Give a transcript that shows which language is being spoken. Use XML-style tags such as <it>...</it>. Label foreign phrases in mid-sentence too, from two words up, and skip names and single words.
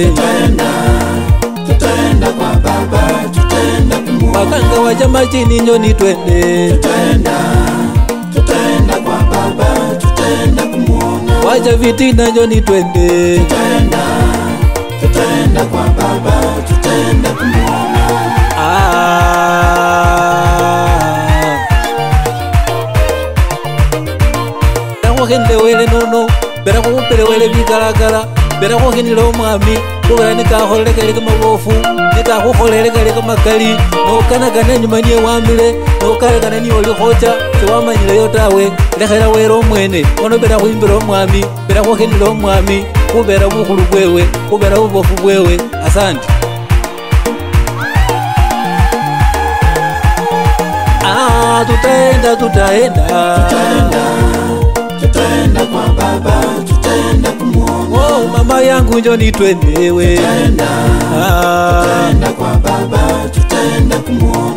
<sw>Tutaenda kwa baba Tutaenda kumuona Wakanga waja majini njoni twende Tutaenda kwa baba Tutaenda kumuona Waja vitina njoni twende Tutaenda kwa baba Tutaenda kumuona</sw> <luy>Nakukende wele nono Bera kukupele wele bigalagala Bera kukinile omwami Kubera nikakholele kali kamabofu Nikakukholele kali kamakali Nokanagana nyuma niye wamile Nokanagana niye olikhocha Siwamanyile yotawe Lekhela wele omwene Ono bera khuimbila omwami Bera kukinile omwami Kubera bukhulu bwewe Kubera bubofu bwewe Asante</luy> <sw>Tutaenda kwa baba Tutaenda kumuona Mama yangu njoni twendewe Tutaenda kwa baba Tutaenda kumuona</sw>